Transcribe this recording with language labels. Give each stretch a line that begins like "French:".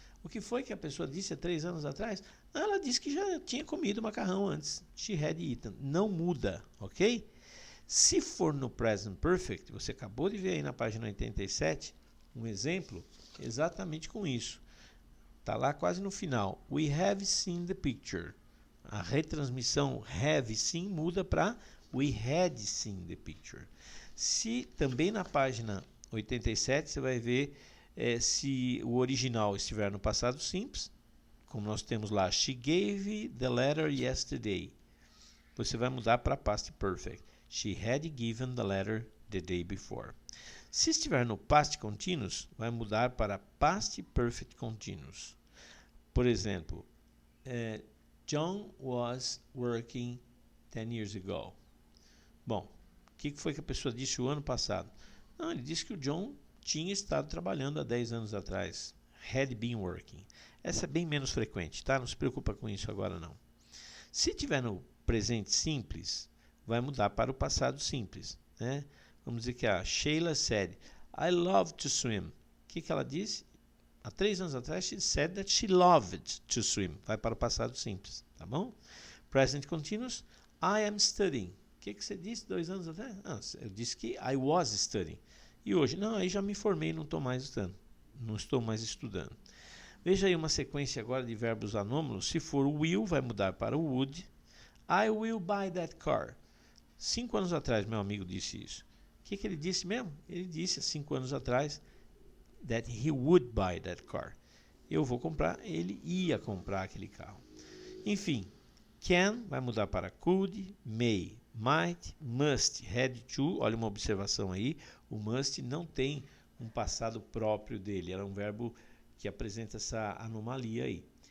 Portuguese: O que foi que a pessoa disse há 3 anos atrás? Ela disse que já tinha comido macarrão antes.
English: She had eaten.
Portuguese: Não muda, ok? Se for no present perfect, você acabou de ver aí na página 87 um exemplo exatamente com isso. Está lá quase no final.
English: We have seen the picture.
Portuguese: A retransmissão
English: have seen
Portuguese: muda para
English: we had seen the picture.
Portuguese: Se também na página 87 você vai ver se o original estiver no passado simples, como nós temos lá,
English: she gave the letter yesterday.
Portuguese: Você vai mudar para past perfect.
English: She had given the letter the day before.
Portuguese: Se estiver no
English: past continuous,
Portuguese: vai mudar para
English: past perfect continuous.
Portuguese: Por exemplo,
English: John was working 10 years ago.
Portuguese: Bom, o que foi que a pessoa disse o ano passado? Não, ele disse que o John tinha estado trabalhando há 10 anos atrás.
English: Had been working.
Portuguese: Essa é bem menos frequente, tá? Não se preocupa com isso agora não. Se tiver no presente simples, vai mudar para o passado simples, né? Vamos dizer que a
English: Sheila said, I love to swim.
Portuguese: O que ela disse? Há 3 anos atrás,
English: she said that she loved to swim.
Portuguese: Vai para o passado simples, tá bom?
English: Present continuous, I am studying.
Portuguese: O que você disse 2 anos atrás? Eu disse que
English: I was studying.
Portuguese: E hoje, não, aí já me formei, não estou mais estudando. Não estou mais estudando. Veja aí uma sequência agora de verbos anômalos. Se for will, vai mudar para would.
English: I will buy that car.
Portuguese: 5 anos atrás, meu amigo disse isso. O que ele disse mesmo? Ele disse 5 anos atrás
English: that he would buy that car.
Portuguese: Eu vou comprar, ele ia comprar aquele carro. Enfim, can vai mudar para could, may, might, must, had to. Olha uma observação aí, o must não tem um passado próprio dele, era um verbo que apresenta essa anomalia aí.